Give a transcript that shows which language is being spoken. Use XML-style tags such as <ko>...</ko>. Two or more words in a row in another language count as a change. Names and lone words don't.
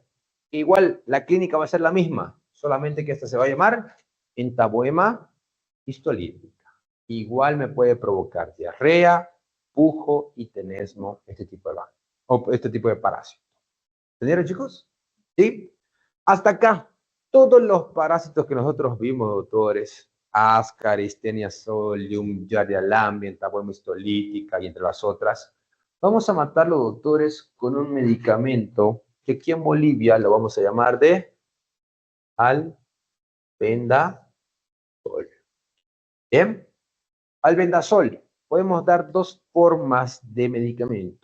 <es>Igual la clínica va a ser la misma, solamente que esta se va a llamar entaboema histolítica. Igual me puede provocar diarrea, pujo y tenesmo este tipo de parásito. ¿Entendieron, chicos? ¿Sí? Hasta acá, todos los parásitos que nosotros vimos, doctores, Ascaris, Taenia solium, Giardia lambien, tapeworm histolítica y entre las otras, vamos a matarlos, doctores, con un medicamento que aquí en Bolivia lo vamos a llamar de albendazol. ¿Bien? Albendazol. Podemos dar dos formas de medicamento.</es>